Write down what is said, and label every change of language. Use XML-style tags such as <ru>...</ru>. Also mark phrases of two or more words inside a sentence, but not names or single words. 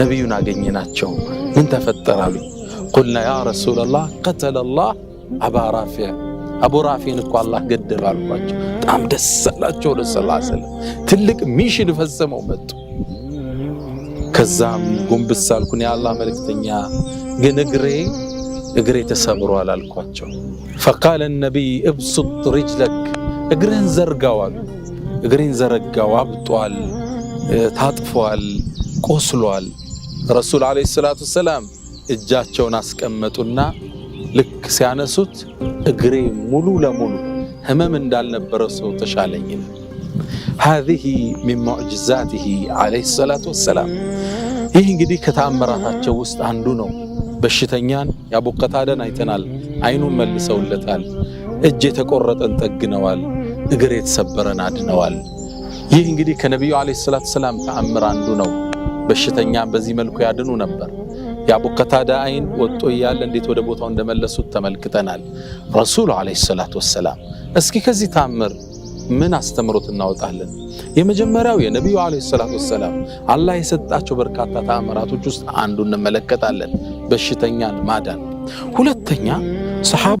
<am>ነብዩን አገኘናቸው ምን ተፈጠራሉ</am> <ar>قلنا يا رسول الله قتل الله ابا رافع</ar> <am>አቡ ራፊን እኮ አላህ ገደለው አልኳቸው በጣም ደስ አላቸው</am> <ar>صلى الله عليه وسلم</ar> <am>ትልቅ ሚሽን ፈጸመው መጡ ከዛም ጎንበስ አልኩኝ የአላህ መልእክተኛ ግን እግሬ ተሰብሯል አልኳቸው</am> <ar>فقال النبي ابسط رجلك</ar> <am>እግርህን ዘርጋው አሉ እግሬን ዘረጋው አብጧል ታጥፏል ቆስሏል</am> <ar>رسول عليه الصلاة والسلام</ar> <am>እጃቸውን አስቀመጡና ልክ ሲያነሱት እግሬ ሙሉ ለሙሉ ህመም እንዳልነበረ ሰው ተሻለኝ</am> <ar>هذه من معجزاته عليه الصلاه والسلام</ar> <am>ይህ እንግዲህ ከተአምራታቸው ውስጥ አንዱ ነው በሽተኛን ያቡ ቀታደን አይተናል አይኑን መልሰውለታል እጅ የተቆረጠን ጠግነዋል እግር የተሰበረን አድነዋል ይህ እንግዲህ ከነብዩ አለይሂ</am> <ar>الصلاة والسلام</ar> <am>ተአምር አንዱ ነው በሽተኛን በዚህ መልኩ ያድኑ ነበር ያቡ ቀታዳ አይን ወጥቶ ያለ እንዴት ወደ ቦታው እንደመለሱት ተመልክተናል</am> <ar>رسول عليه الصلاة والسلام</ar> <am>እስኪ ከዚህ ተአምር ምን አስተምሮት እናወጣለን የመጀመሪያው የነብዩ</am> <ar>عليه الصلاة والسلام</ar> <am>አላህ የሰጣቸው በርካታ ተአምራቶች ውስጥ አንዱን እንመለከታለን በሽተኛን ማዳን ሁለተኛ</am>